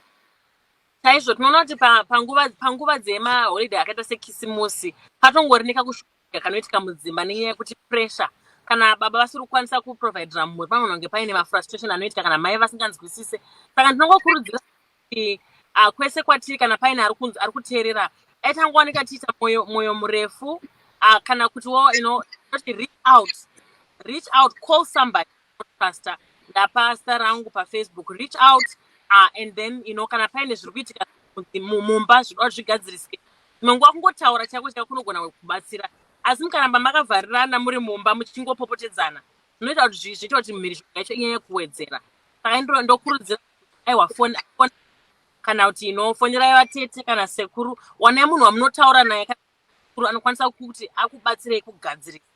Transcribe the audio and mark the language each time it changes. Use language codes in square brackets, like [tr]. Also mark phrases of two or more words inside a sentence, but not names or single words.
[sn] Chaizvo tinoona kuti panguva dzemaholiday akaita sekisimusi patongori nekakushukurudzika kanoitika mudzimba nenyaya yekuti pressure kana baba vasiri kukwanisa kuprovidera mhuri panonge paine mafrustration anoitika kana mai vasinganzwisise. Saka ndinongokurudzira kuti kwese kwatiri kana paine ari kuteerera aitangowanika tiita mwoyo murefu, kana kuti [en] reach out, call somebody, pastor, [sn] ndapasta rangu paFacebook, [en] reach out, and then [sn] kana paine zviri kuitika mumba zvinoda zvigadzirisike, imwe nguva kungotaura chako kunogona kubatsira. Asi mukaramba makavharirana muri mumba muchingopopotedzana zvinoita kuti zviite kuti mhirizhonga yacho inyanye kuwedzera. Saka ndokurudzira aiwa foni kana kuti fonyerai vatete kana sekuru, wanai munhu wamunotaura naye anokwanisa kuti akubatsirei kugadzirisa.